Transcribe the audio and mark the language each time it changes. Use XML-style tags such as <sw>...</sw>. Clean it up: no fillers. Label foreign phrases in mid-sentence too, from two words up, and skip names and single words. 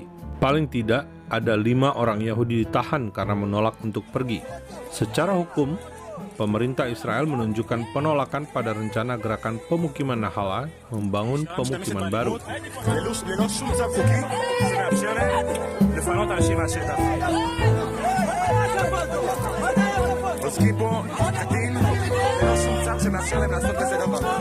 <id>Paling tidak ada 5 orang Yahudi ditahan karena menolak untuk pergi. Secara hukum, pemerintah Israel menunjukkan penolakan pada rencana gerakan pemukiman Nahala membangun pemukiman baru.</id> <he>ללא שום צו חוקי שמאפשר להם לפנות אנשים מהשטח. עוסקים פה כדין ללא שום צו שמאפשר להם לעשות כזה דבר.</he>